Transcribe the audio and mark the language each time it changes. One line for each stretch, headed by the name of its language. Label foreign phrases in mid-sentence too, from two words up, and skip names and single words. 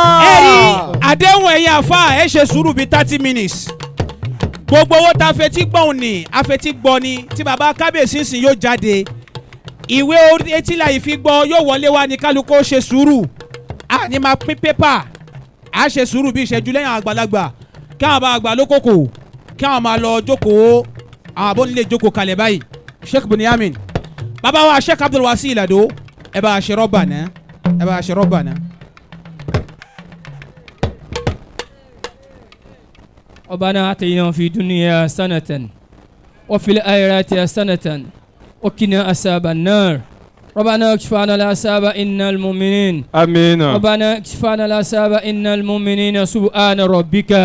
Yoruba: ẹ̀rí àdéhùn ẹ̀yin àfa ẹ̀ ṣe sùúrù bíi 30 minutes gbogbo owó tá a fetí gbọ́n ni a fetí gbọ́ ni tí baba kábíyèsí sìn yóò jáde ìwé etí la yìí fi gbọ́ yóò wọlé wá ní kálukú ó ṣe sùúrù a ní máa pín pépà a ṣe sùúrù bí ìṣẹ́jú lẹ́yìn àgbàlagbà kí àwọn bá àgbà lókòkò kí àwọn máa lọ jókòó àwọn àbọ̀ nílé jókòó kalẹ̀ báyìí Sheikh Bunyamin baba wa Sheikh Abdul Wasi Lado ẹ bá a ṣe rọ́bà náà ẹ bá a ṣe rọ́bà náà.
Arabic: ربنا آتنا في الدنيا حسنة وفي الآخرة حسنة وقنا عذاب النار ربنا اكشف عنا العذاب إن المؤمنين آمين. ربنا اكشف عنا العذاب إن المؤمنين سبحان ربك